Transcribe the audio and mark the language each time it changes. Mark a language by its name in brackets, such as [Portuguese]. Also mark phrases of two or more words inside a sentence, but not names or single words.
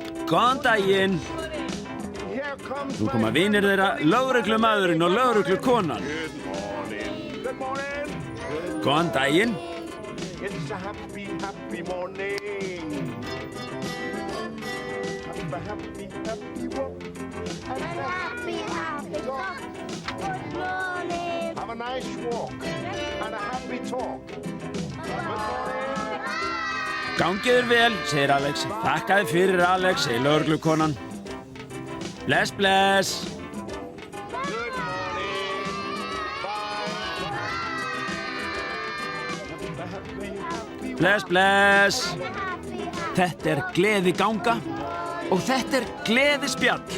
[Icelandic] Góðan daginn. [English] Here comes [Icelandic] Nú koma vinir þeirra, lögreglumaðurinn og lögreglukonan. [English] Good morning. [Icelandic] Góðan daginn. [English] It's a happy, happy morning. Have a happy, happy walk. Happy, happy talk. Good morning. Have a nice walk and a happy talk. Good morning. [Icelandic] Gangið þér vel, segir Alex. Þakkaði fyrir Alex, segir lögreglukonan. Bless, bless. [English] Good morning. Bye. Have a happy, happy [Icelandic] Bless, bless. [English] Happy, happy. [Icelandic] Þetta er gleði ganga og þetta er gleði spjall.